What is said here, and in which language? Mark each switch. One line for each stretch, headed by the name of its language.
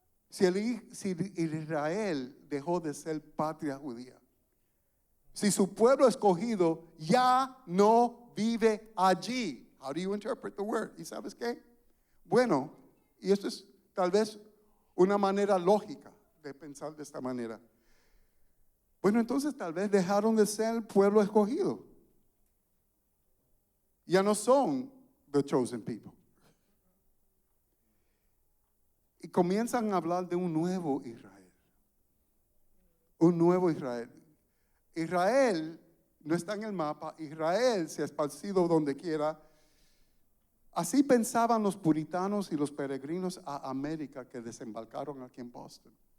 Spanish: Si Israel dejó de ser patria judía, si su pueblo escogido ya no vive allí,
English: how do you interpret the word?
Spanish: ¿Y sabes qué? Bueno, y esto es tal vez una manera lógica de pensar de esta manera. Bueno, entonces tal vez dejaron de ser el pueblo escogido. Ya no son
English: the chosen people.
Spanish: Y comienzan a hablar de un nuevo Israel. Un nuevo Israel. Israel no está en el mapa. Israel se ha esparcido donde quiera. Así pensaban los puritanos y los peregrinos a América que desembarcaron aquí en Boston.